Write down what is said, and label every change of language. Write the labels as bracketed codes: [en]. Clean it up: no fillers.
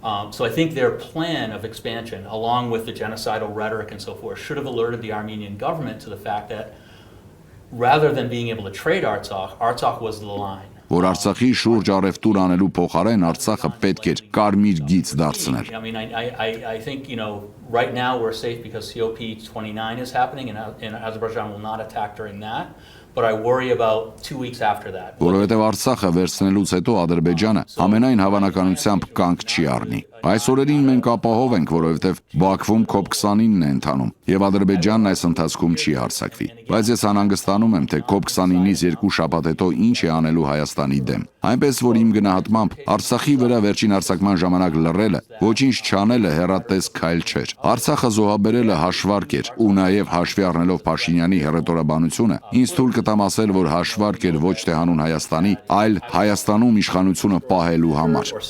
[en] So I think their plan of expansion, along with the genocidal rhetoric and so forth, should have alerted the Armenian government to the fact that rather than being able to trade Artsakh, Artsakh was the line. [hy] Որ Արցախի շուրջ առևտուր անելու փոխարեն Արցախը պետք էր կարմիր գիծ դարձնել։ [en] I mean, I think, right now we're safe because COP29 is happening and Azerbaijan will not attack during that, but I worry about 2 weeks after that. [hy] Որովհետև Արցախը վերցնելուց հետո Ադրբեջանը ամենայն հավանականությամբ կանգ չի առնի։ Այս օրերին մենք ապահով ենք, որովհետև Բաքվում COP29-ն է ընթանում, եւ Ադրբեջանն այս ընթացքում չի հարձակվի։ Բայց ես անհանգստանում եմ, թե COP29-ից 2 շաբաթ հետո ինչ է անելու Հայաստանի դեմ։ Այնպես որ իմ գնահատմամբ Արցախի վրա վերջին հարձակման ժամանակ լռելը, ոչինչ չանելը հեռատես քայլ չէր։ Արցախը զոհաբերելը հաշվարկ էր, ու նաեւ հաշվի առնելով Փաշինյանի հռետորաբանությունը, ինձ թույլ կտամ ասել, որ հաշվարկ էր ոչ թե հանուն Հայաստանի, այլ Հայաստանում իշխանությունը պահելու համար։